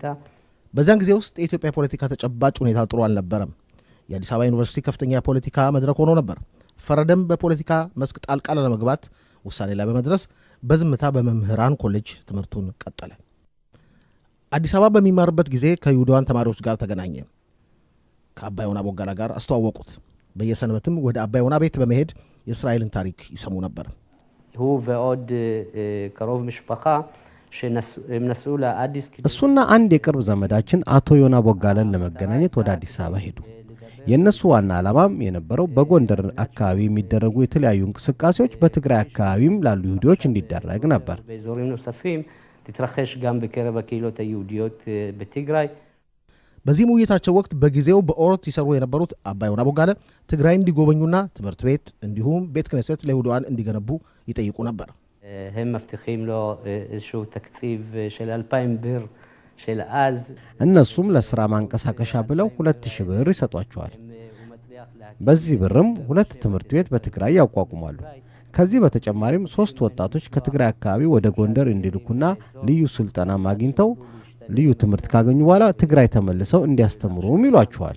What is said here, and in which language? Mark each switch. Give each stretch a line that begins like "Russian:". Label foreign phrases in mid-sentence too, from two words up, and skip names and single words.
Amharic: በዛን ጊዜ ውስጥ የኢትዮጵያ ፖለቲካ ተጨባጭ ሁኔታ ጥሩ አልነበረም። የአዲስ አበባ ዩኒቨርሲቲ ከፍተኛ ፖለቲካ መድረክ ሆኖ ነበር። ፈረደም በፖለቲካ መስክ ጣልቃ ለመግባት ውሳኔ ላይ በመድረስ በዝምታ በመምህራን ኮሌጅ ትምህርቱን ቀጠለ። አዲስ አበባ በሚማርበት ጊዜ ከይሁዳውያን ተማሪዎች ጋር ተገናኘ። ከአባይወና ቦጋላ ጋር አስተዋወቁት። በየሰንበትም ወደ አባይወና ቤት በመሄድ የእስራኤልን ታሪክ ይሰሙ ነበር።
Hebrew: הוא ועוד קרוב משפחה שנסעו לאדיס
Amharic: እሱና አንድ የቅርብ ዘመዳችን አቶ ዮና ቦጋለን ለመገናኘት ወደ አዲስ አበባ ሄዱ። የነሱ ዋና ዓላማም የነበረው በጎንደር አካባቢ የሚደረጉ የተለያዩ እንቅስቃሴዎች በትግራይ አካባቢም ላሉ ይሁዲዎች እንዲደረግ ነበር።
Hebrew: באזורים נוספים תתרחש גם בקרב הקהילות היהודיות בትግራይ።
Amharic: በዚህም ውይይታቸው ወቅት በጊዜው በኦርት ይሰሩ የነበሩት አባይወና ቦጋለ ትግራይ እንዲጎበኙና ትምህርት ቤት እንዲሁም ቤተ ክህነት ለይሁዳውያን እንዲገነቡ ይጠይቁ ነበር።
Hebrew: הם מבטיחים לו איזשהו תקציב של 2000 ብር של אז።
Amharic: እነሱም ለሥራ ማንቀሳቀሻ ብለው 2000 ብር ይሰጧቸዋል። በዚህ ብርም 2 ትምህርት ቤት በትግራይ ያቋቁማሉ። ከዚህ በተጨማሪም 3 ወጣቶች ከትግራይ አካባቢ ወደ ጎንደር እንዲልኩና ልዩ ስልጠና ማግኝተው ልዩ ትምህርት ካገኙ በኋላ ትግራይ ተመልሰው እንዲያስተምሩም ይሏቸዋል።